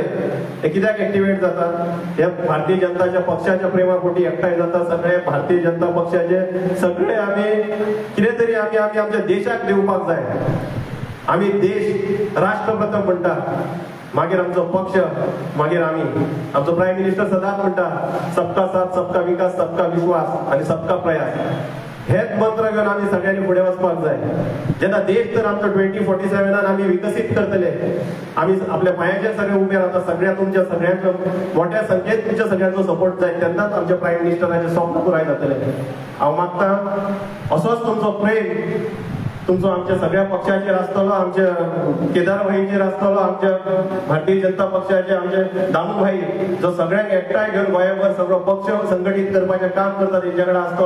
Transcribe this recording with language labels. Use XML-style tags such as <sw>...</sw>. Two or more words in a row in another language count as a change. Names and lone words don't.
<kok>हे कित्याक एक्टिवेट जातात? हे भारतीय जनता पक्षाच्या प्रेमापोटी एकठांय जाता. सगळे भारतीय जनता पक्षाचे सगळे आमी कितें तरी आमी आमच्या देशाक दिवपाक जाय. आमी देश राष्ट्र प्रथम म्हणटा, मागीर आमचो पक्ष, मागीर आमी. आमचो</kok> <en>prime minister</en> <kok>सदांच म्हणटा</kok> <hi>सबका साथ, सबका विकास, सबका विश्वास</hi> <kok>आणि</kok> <hi>सबका प्रयास.</hi> <kok>हेच मंत्र घेवन आमी सगळ्यांनी फुडें वचपाक जाय. जेन्ना देश तर आमचो 2047 आमी विकसीत करतले, आमी आपल्या पांयाचेर सगळे उबे रावता, सगळ्या तुमच्या सगळ्यांचो मोठ्या संख्येन तुमच्या सगळ्यांचो सपोर्ट जाय, तेन्नाच आमच्या प्रायम मिनिस्टराचे स्वप्न पुराय जातले. हांव मागतां असोच तुमचो प्रेम तुमचो आमच्या सगळ्या पक्षाचेर आसतलो, आमच्या केदार भाईचेर आसतलो, आमच्या भारतीय जनता पक्षाचे आमचे दामू भाई जो सगळ्यांक एकठांय घेवन गोंयभर सगळो पक्ष संघटीत करपाचें काम करता तेंच्या कडेन आसतलो.</kok>